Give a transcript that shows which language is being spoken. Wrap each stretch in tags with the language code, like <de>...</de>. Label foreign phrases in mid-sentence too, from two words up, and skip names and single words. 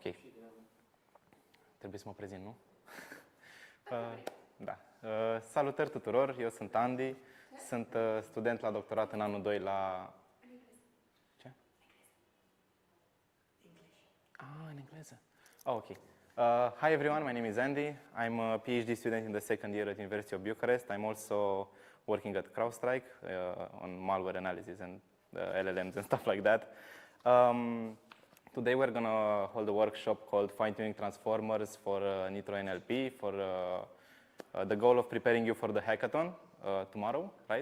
<ro>Trebuie să mă prezint, nu? Da. Salutări tuturor, eu sunt Andy. Sunt student la doctorat în anul 2 la... Ce? În engleză. Oh, ok.</ro> <en>Hi everyone, my name is Andy. I'm a PhD student in the second year at University of Bucharest. I'm also working at CrowdStrike on malware analysis and LLMs and stuff like that. Today we're going to hold a workshop called Fine-Tuning Transformers for Nitro NLP for the goal of preparing you for the hackathon tomorrow, right?</en>